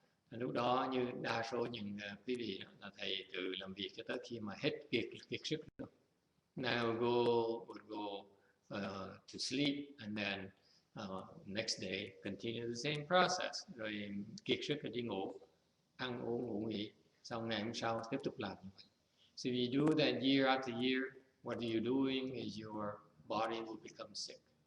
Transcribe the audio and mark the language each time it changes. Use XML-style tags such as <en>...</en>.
<vi>Lúc đó như đa số những quý vị là thầy tự làm việc cho tới khi mà hết kiệt sức.</vi> <en>Now would go to sleep, and then next day continue the same process.</en> <vi>Rồi kiệt sức rồi đi ngủ, ăn uống ngủ nghỉ, xong ngày hôm sau tiếp tục làm như vậy.</vi> <en>So if you do that year after year, what you're doing is your body will become sick.</en>